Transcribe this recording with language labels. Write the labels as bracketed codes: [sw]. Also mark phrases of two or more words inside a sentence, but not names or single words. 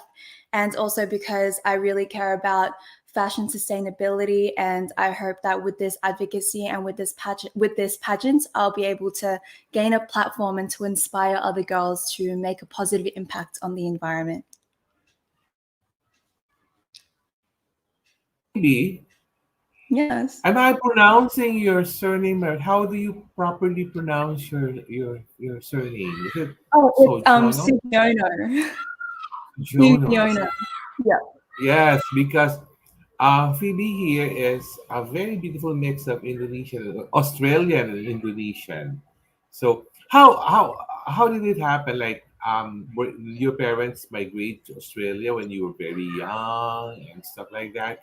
[en] And also because I really care about fashion sustainability, and I hope that with this advocacy and with this pageant, I'll be able to gain a platform and to inspire other girls to make a positive impact on the environment. Phoebe, Yes. am I pronouncing your surname right? How do you properly pronounce your surname? Is it Oh, it's Sojourno? Soegiono. Jono. Soegiono. Yeah. Yes, because Phoebe here is a very beautiful mix of Indonesian, Australian, and Indonesian. So how did it happen? Like, were your parents migrate to Australia when you were very young and stuff like that?